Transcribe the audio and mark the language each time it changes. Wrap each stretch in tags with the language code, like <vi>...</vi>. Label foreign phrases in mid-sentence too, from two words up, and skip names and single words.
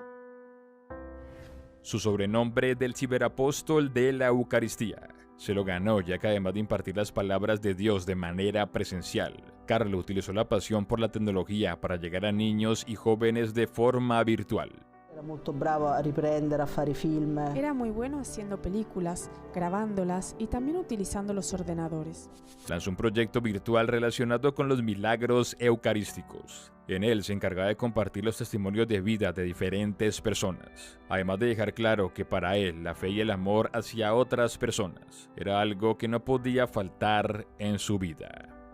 <es>Su sobrenombre del ciberapóstol de la Eucaristía se lo ganó ya que además de impartir las palabras de Dios de manera presencial, Carlo utilizó la pasión por la tecnología para llegar a niños y jóvenes de forma virtual.</es> <it>Molto bravo a riprendere, a fare film.</it> <es>Era muy bueno haciendo películas, grabándolas y también utilizando los ordenadores. Lanzó un proyecto virtual relacionado con los milagros eucarísticos. En él se encargaba de compartir los testimonios de vida de diferentes personas, además de dejar claro que para él la fe y el amor hacia otras personas era algo que no podía faltar en su vida.</es>